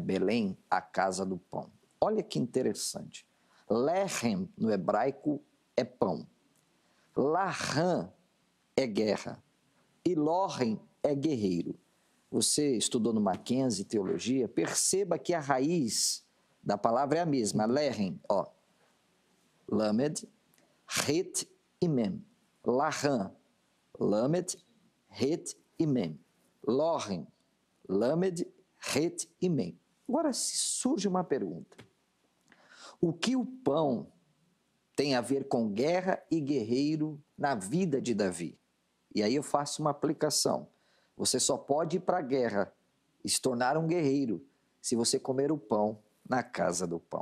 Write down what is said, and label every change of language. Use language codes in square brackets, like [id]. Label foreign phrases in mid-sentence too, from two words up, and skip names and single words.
[pt] Belém, a casa do pão. Olha que interessante. Lehem no hebraico é pão. Lahan é guerra. E Lohem é guerreiro. Você estudou no Mackenzie Teologia, perceba que a raiz da palavra é a mesma, Lehem, ó. Lamed, Het e Mem. Lahan, Lamed, Het e Mem. Lohem, Lamed, Het e Mem. Agora surge uma pergunta. O que o pão tem a ver com guerra e guerreiro na vida de Davi? E aí eu faço uma aplicação. Você só pode ir para a guerra e se tornar um guerreiro se você comer o pão na casa do pão.